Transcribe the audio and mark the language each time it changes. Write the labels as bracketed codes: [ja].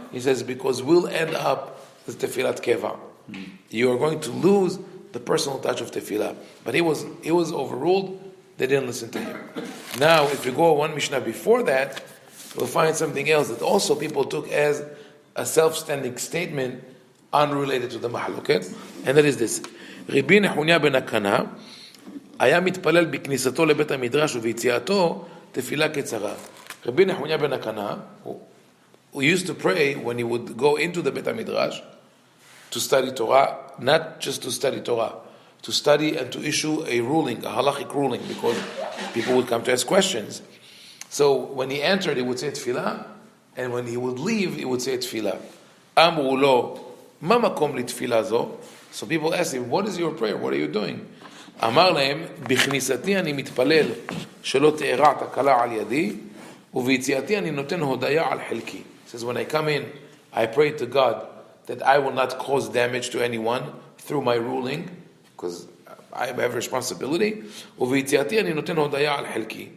[en] He says, because we'll end up with tefillat keva. You are going to lose the personal touch of tefillah. But he was overruled. They didn't listen to him. Now, if you go one Mishnah before that, we'll find something else that also people took as a self-standing statement unrelated to the mahloket, and that is this. [he] Rabbi Nehunיה ben Akana היה מתפלל בכניסתו לבית המדרש וביציאתו תפילה קצרה. [en] Rabbi Nehunיה ben Akana, who used to pray when he would go into the Beit HaMidrash to study Torah, not just to study Torah, to study and to issue a ruling, a halachic ruling, because people would come to ask questions. So when he entered, he would say tefillah, and when he would leave, he would say tefillah. [he] Amru lo, ma makom litefillah zo? [en] So people asked him, what is your prayer? What are you doing? [he] אמר להם, בכניסתי אני מתפלל שלא תארע תקלה על ידי, וביציאתי אני נותן הודיה על חלקי. [en] He says, when I come in, I pray to God that I will not cause damage to anyone through my ruling, because I have responsibility. [he] וביציאתי אני נותן הודיה על חלקי.